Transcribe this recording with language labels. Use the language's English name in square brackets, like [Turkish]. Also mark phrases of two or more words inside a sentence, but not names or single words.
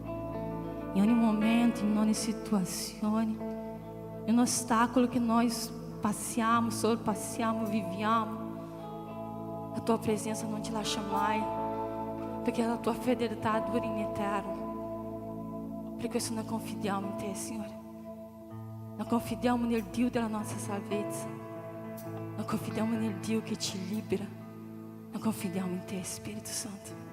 [Italian] In ogni momento, in ogni situazione, in ogni ostacolo che nós passiamo, sorpassiamo, viviamo, [Portuguese] a tua presença não te [Italian] lascia mai, perché la tua fedeltà dura in eterno. Per questo noi confidiamo in te, Signore. Noi confidiamo nel Dio della nostra salvezza. Noi confidiamo nel Dio che ci libera. Noi confidiamo in te, Spirito Santo.